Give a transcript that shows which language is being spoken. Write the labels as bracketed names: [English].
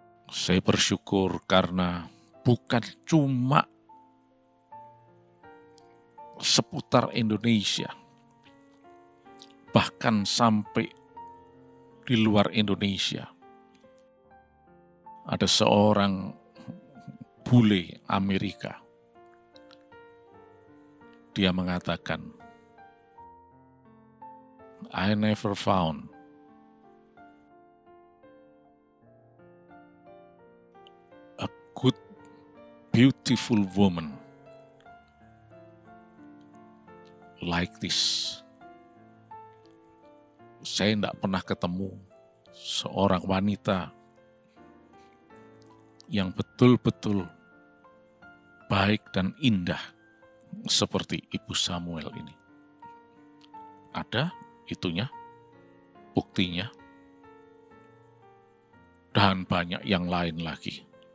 [Indonesian] Saya bersyukur karena bukan cuma seputar Indonesia, bahkan sampai di luar Indonesia. Ada seorang bule Amerika. Dia mengatakan, [English] I never found a good, beautiful woman like this. [Indonesian] Saya tidak pernah ketemu seorang wanita yang betul-betul baik dan indah seperti Ibu Samuel ini. Ada itunya, buktinya, dan banyak yang lain lagi.